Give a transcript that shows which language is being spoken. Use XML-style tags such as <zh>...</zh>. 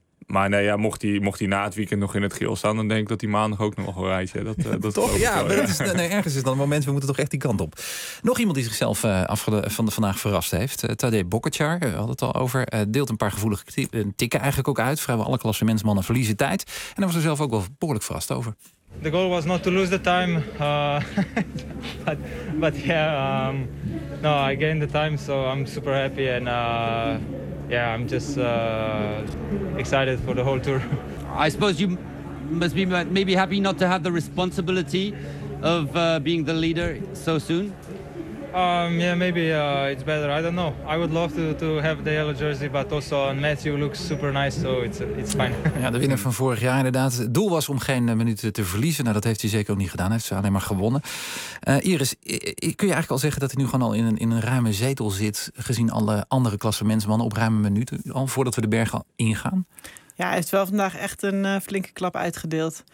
<nl>Maar nee, ja, mocht hij na het weekend nog in het geel staan... dan denk ik dat hij maandag ook nog wel rijdt. Ergens is dan een moment, we moeten toch echt die kant op. Nog iemand die zichzelf vandaag verrast heeft. Tadej Pogačar, we hadden het al over. Deelt een paar gevoelige tikken eigenlijk ook uit. Vrijwel alle klassementsmannen verliezen tijd. En daar was er zelf ook wel behoorlijk verrast over.</nl> <en>The goal was not to lose the time, but I gained the time, so I'm super happy and I'm just excited for the whole tour. I suppose you must be maybe happy not to have the responsibility of being the leader so soon? It's better, I don't know. I would love to have the yellow jersey, but also Matthew looks super nice, so it's fine.</en> <nl>Ja, de winnaar van vorig jaar inderdaad. Het doel was om geen minuten te verliezen. Nou, dat heeft hij zeker ook niet gedaan. Hij heeft ze alleen maar gewonnen. Iris, kun je eigenlijk al zeggen dat hij nu gewoon al in een ruime zetel zit, gezien alle andere klassementsmannen op ruime minuten, al voordat we de bergen ingaan? Ja, hij heeft wel vandaag echt een flinke klap uitgedeeld.</nl>